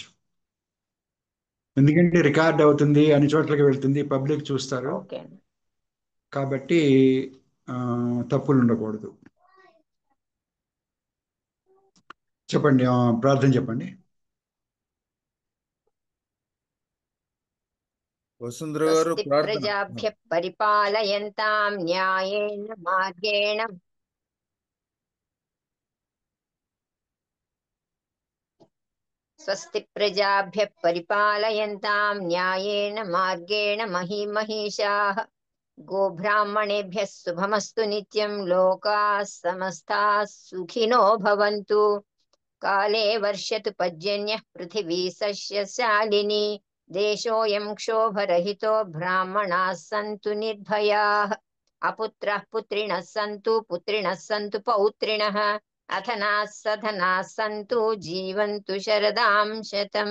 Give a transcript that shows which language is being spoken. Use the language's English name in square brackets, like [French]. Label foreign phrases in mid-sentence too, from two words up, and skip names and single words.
[Telugu] ఎందుకంటే రికార్డ్ అవుతుంది, అన్ని చోట్లకి వెళ్తుంది, పబ్లిక్ చూస్తారు కాబట్టి తప్పులు ఉండకూడదు. చెప్పండి, ప్రార్థన చెప్పండి. వసుంధర గారు [Sanskrit] ప్రజాభ్య పరిపాలయంతాం న్యాయేన మార్గేణ స్వస్తి ప్రజాభ్య పరిపాలయంతాం న్యాయేన మార్గేణ మహీమహీషాః గోబ్రాహ్మణేభ్యः శుభమస్తు నిత్యం. లోకాः సమస్తాः సుఖినో భవంతు. కాలే వర్షతు పర్జన్యః పృథివీ సస్యశాలిని. దేశోऽयं క్షోభరహితో బ్రాహ్మణాः సంతు నిర్భయాः. అపుత్రः పుత్రిణः సంతు పుత్రిణः సంతు పౌత్రిణः. అధనాः సధనాः సంతు జీవంతు శరదాం శతం.